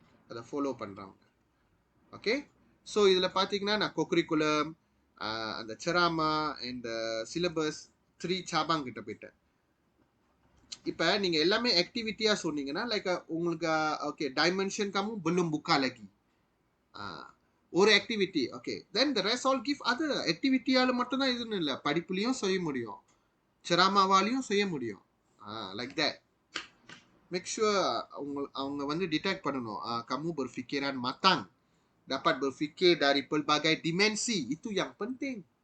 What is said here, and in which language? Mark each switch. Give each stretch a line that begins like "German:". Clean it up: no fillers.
Tamil: Ada follow பண்றாங்க.
English: Okay? So
Tamil: இதுல பாத்தீங்கன்னா நான் co-curriculum, அந்த ceramah
English: and the syllabus
Tamil: 3 cabang கிட்ட போயிட்டேன். இப்ப நீங்க எல்லாமே ஆக்டிவிட்டியா சொன்னீங்கன்னா லைக் உங்களுக்கு okay dimension
Malay: kamu belum buka lagi.
Tamil: ஒரு activity okay
English: then the rest all give other
Tamil: ஆக்டிவிட்டியால மட்டும் தான் இதுன்னு இல்ல படிப்புலயும் செய்ய முடியும் ceramahவாலையும் செய்ய முடியும்
English: like that make sure
Tamil: அவங்க வந்து டிடெக்ட் பண்ணணும்
Malay: kamu berfikiran matang dapat berfikir dari pelbagai dimensi itu yang penting.